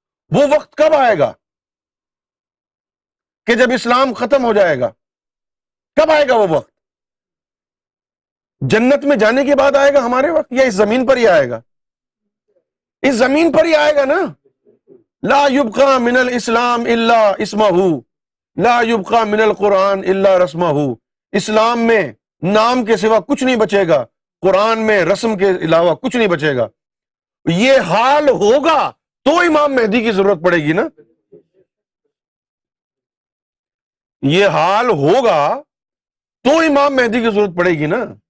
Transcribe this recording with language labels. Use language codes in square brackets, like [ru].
[ur] وہ وقت کب آئے گا کہ جب اسلام ختم ہو جائے گا؟ کب آئے گا وہ وقت؟ جنت میں جانے کے بعد آئے گا ہمارے وقت، یا اس زمین پر ہی آئے گا؟ اس زمین پر ہی آئے گا نا. [ar] لا يبقى من الاسلام الا اسمہ، لا يبقى من القرآن الا رسمہ. [ur] اسلام میں نام کے سوا کچھ نہیں بچے گا، قرآن میں رسم کے علاوہ کچھ نہیں بچے گا. یہ حال ہوگا تو امام مہدی کی ضرورت پڑے گی نا. یہ حال ہوگا تو امام مہدی کی ضرورت پڑے گی نا.